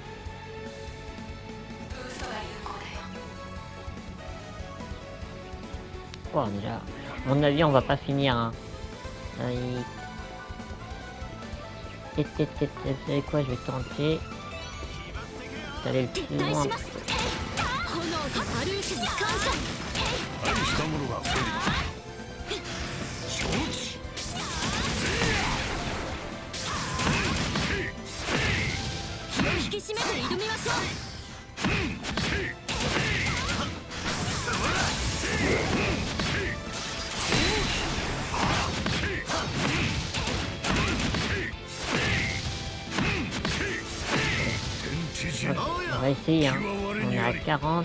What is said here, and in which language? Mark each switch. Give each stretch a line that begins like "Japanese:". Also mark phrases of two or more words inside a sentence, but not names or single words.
French: Bon, déjà, à mon avis, on va pas finir. Hein. Vous savez quoi, je vais tenter d'aller le plus loin.
Japanese: したものが増える。承知。引き締めて挑みましょう。
French: On va essayer, hein. On est à 40.